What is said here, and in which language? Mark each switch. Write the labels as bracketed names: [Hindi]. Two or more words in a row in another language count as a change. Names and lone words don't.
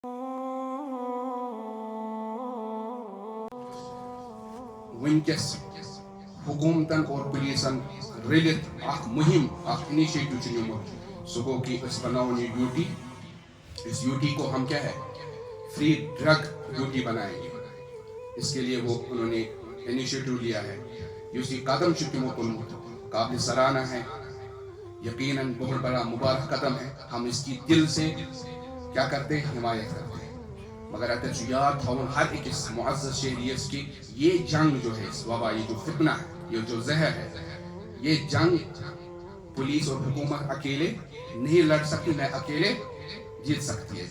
[Kashmiri] ونکس حکومتن اور پولیسن رلت مہم انیشیٹو نمت سہ گو کہ بناؤ یہ UT. [Urdu] اس UT کو ہم کیا ہے [English] free drug [Urdu] UT بنائیں گے. اس کے لیے وہ انہوں نے انیشیٹو لیا ہے. [Kashmiri] یہ قدم تمو تلمت [Urdu] قابل سرانہ ہے. یقیناً بہت بڑا مبارک قدم ہے. ہم اس کی دل سے کیا کرتے ہیں حمایت کرتے ہیں. مگر [Kashmiri] اتر یاد تھون ہر اکس معزز شہریس [Urdu] کی یہ جنگ جو ہے اس وبا یہ جو فتنہ ہے یہ جو زہر ہے یہ جنگ پولیس اور حکومت اکیلے نہیں لڑ سکتی نہ اکیلے جیت سکتی ہے.